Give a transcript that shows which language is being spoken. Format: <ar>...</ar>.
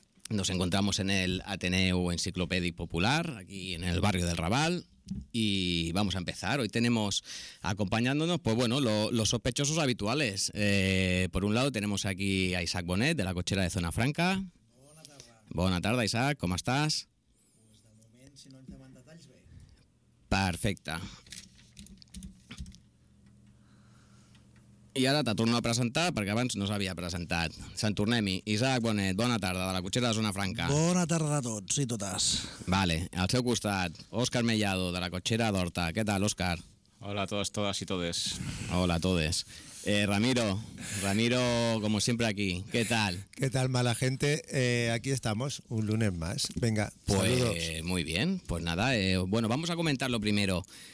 <es>Nos encontramos en el Ateneo Enciclopédico Popular, aquí en el barrio del Raval. Y vamos a empezar. Hoy tenemos acompañándonos, pues bueno, los sospechosos habituales. Por un lado tenemos aquí a Isaac Bonet, de la cochera de Zona Franca.</es> <ca>Bona tarda, Isaac, com estàs? Pues de moment, si no ens demanen detalls, bé. Perfecte. I ara te torno a presentar, perquè abans no s'havia presentat. Sant Tornem-hi. Isaac Bonet, bona tarda, de la cotxera de Zona Franca. Bona tarda a tots i totes. Vale, al seu costat, Òscar Mellado, de la cotxera d'Horta. Què tal, Òscar?</ca> <es>Hola a todos, todas y todes.</es> <ca>Hola a todes.</ca> <es>Ramiro, como siempre aquí, ¿qué tal? ¿Qué tal, mala gente? Aquí estamos, un lunes más. Venga, pues, saludos. Muy bien, pues nada, bueno, vamos a comentar lo primero.</es>